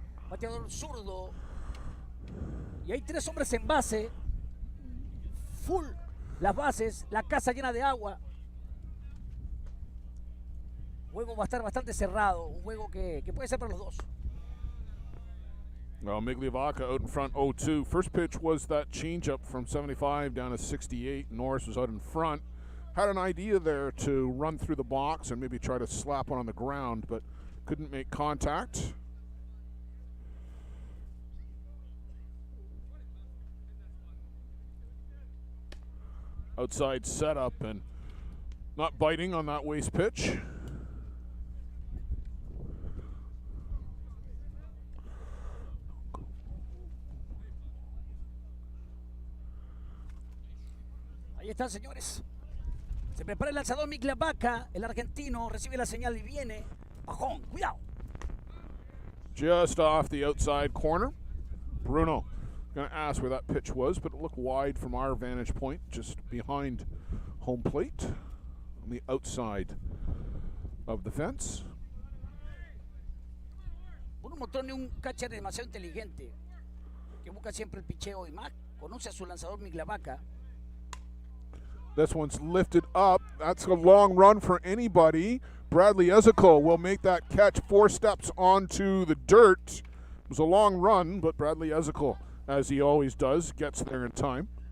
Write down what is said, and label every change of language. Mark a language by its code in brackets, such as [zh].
[es] Bateador zurdo. Y hay 3 hombres en base. Full las bases. La casa llena de agua. El juego va a estar bastante cerrado. Un juego que puede ser para los dos. [en] Well, Migliavaca out in front 0-2. First pitch was that changeup from 75 down to 68. Norris was out in front. Had an idea there to run through the box and maybe try to slap one on the ground, but couldn't make contact. Outside setup and not biting on that waste pitch. [es] Ahí están, señores. Se prepara el lanzador Migliavaca, el argentino, recibe la señal y viene. Bajón, cuidado. [en] Just off the outside corner. Bruno going to ask where that pitch was, but it looked wide from our vantage point, just behind home plate on the outside of the fence. [es] Bruno Mostró un catcher demasiado inteligente, que busca siempre el picheo y más. Conoce a su lanzador Migliavaca. [en] This one's lifted up. That's a long run for anybody. Bradley Ezekiel will make that catch 4 steps onto the dirt. It was a long run, but Bradley Ezekiel, as he always does, gets there in time.